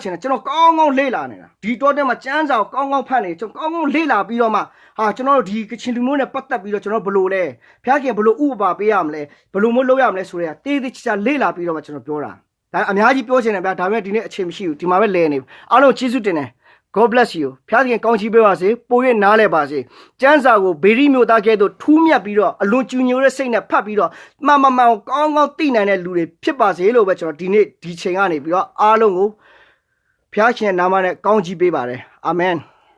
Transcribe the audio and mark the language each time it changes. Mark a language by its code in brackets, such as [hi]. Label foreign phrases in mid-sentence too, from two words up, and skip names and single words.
[my] င်တယ်ကျွန်တော်ကောင်းကောင်းလေ့လာနေတာဒီတော့တက်မှာစမ်းစာကိုကောင်းကောင်းဖတ်နေကျွန်တော်ကောင်းကောင်းလေ့လာပြီးတော့မှဟာကျွန်တော်တို့ဒီကချင်လူမျိုး နဲ့ပတ်သက်ပြီးတော့ကျွန်တော်ဘယ်လိုလဲဖျားခင်ဘယ်လိုဥပမာပေးရမလဲဘယ်လိုမျိုးလုပ်ရမလဲဆိုတဲ့တေးသေးချာလေ့လာပြီးတော့မှကျွန်တော်ပြောတာဒါအများကြီးပြောချင်တယ်ဗျာဒါပေမဲ့ဒီနေ့အချိန်မရှိဘူးဒီမှာပဲလဲနေအားလုံးကျေးဇူးတင်တယ် [en] God bless you [my] ဖျားခင်ကောင်းချီးပေးပါစေပို၍နားလဲပါစေကျမ်းစာကိုဘေရီမျိုးသားကဲ့သို့ထူးမြတ်ပြီးတော့အလွန်ကျူညိုတဲ့စိတ်နဲ့ဖတ်ပြီးတော့မှန်ကောင်းကောင်းသိနိုင်တဲ့လူတွေဖြစ်ပါစေလို့ပဲကျွန်တော်ဒီနေ့ဒီချိန်ကနေပြီးတော့အားလုံးကိုဖျားခင်နာမနဲ့ကောင်းချီးပေးပါတယ်အာမင်